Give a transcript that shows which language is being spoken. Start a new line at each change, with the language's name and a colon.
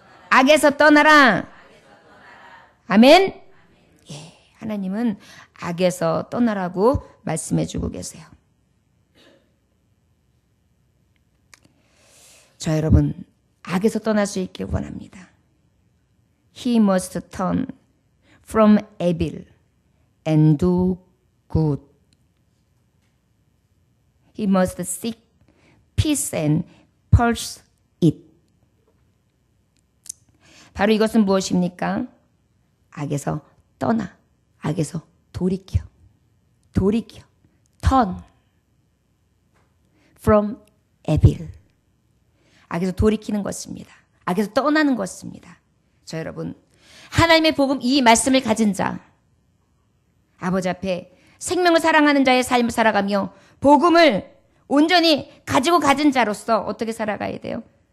Korean: 악에서 떠나라. 아멘. 예, 하나님은 악에서 떠나라고 말씀해 주고 계세요. 저 여러분, 악에서 떠날 수 있길 원합니다.
English: He must turn from evil and do good. He must seek peace and pursue it.
Korean: 바로 이것은 무엇입니까? 악에서 떠나, 악에서 돌이켜,
English: turn from evil.
Korean: 악에서 돌이키는 것입니다. 악에서 떠나는 것입니다. 저 여러분, 하나님의 복음 이 말씀을 가진 자, 아버지 앞에 생명을 사랑하는 자의 삶을 살아가며 복음을 온전히 가진 자로서 어떻게 살아가야 돼요?